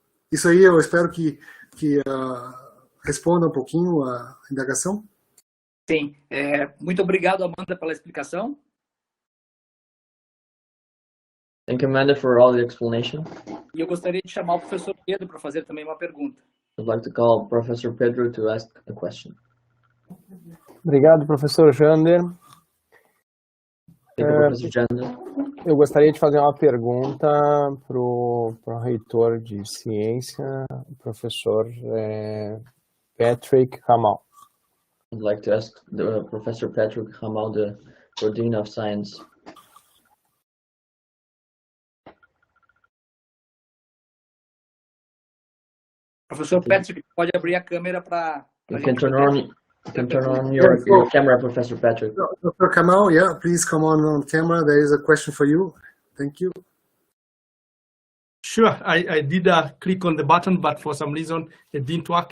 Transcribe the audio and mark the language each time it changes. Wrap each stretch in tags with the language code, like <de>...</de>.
<pt>Isso aí eu espero que responda um pouquinho a indagação. Sim. Muito obrigado, Amanda, pela explicação.</pt> <en>Thank you, Amanda, for all the explanation.</en> <pt>E eu gostaria de chamar o professor Pedro para fazer também uma pergunta.</pt> <en>I'd like to call Professor Pedro to ask a question.</en> <pt>Obrigado, professor Jander. Eu gostaria de fazer uma pergunta para o reitor de ciência, o professor Patrick Hamal.</pt> <en>I'd like to ask Professor Patrick Hamal, the Dean of Science.</en> <pt>Professor Patrick, pode abrir a câmera para...</pt> <en>You can turn on your camera, Professor Patrick. Dr. Kamal, yeah, please come on camera. There is a question for you. Thank you. Sure, I did click on the button, but for some reason it didn't work.</en>